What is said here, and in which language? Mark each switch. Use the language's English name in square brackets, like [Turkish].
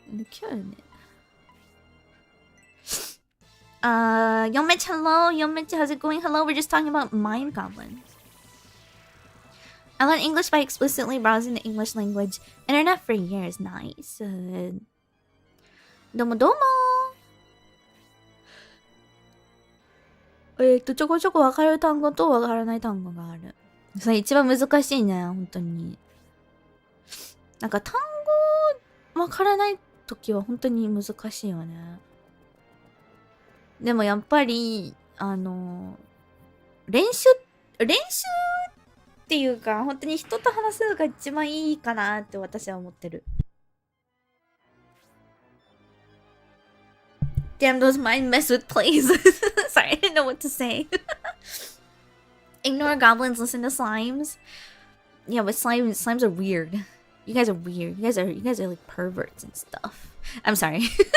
[English] Cured. Yo Meche, hello! Yo Meche, how's it going? Hello, we're just talking about mind goblins. I learned English by explicitly browsing the English language internet for years. Nice. [Japanese] どうもどうもちょこちょこ分かる単語と分からない単語がある。それ一番難しいね、本当に。なんか単語分からないときは本当に難しいよね。でもやっぱり、練習っていうか、本当に人と話すのが一番いいかなって私は思ってる。 [English] Damn, those mind mess with plays. Sorry, I didn't know what to say. Ignore goblins, listen to slimes. Yeah, but slimes are weird. You guys are weird. You guys are like perverts and stuff. I'm sorry.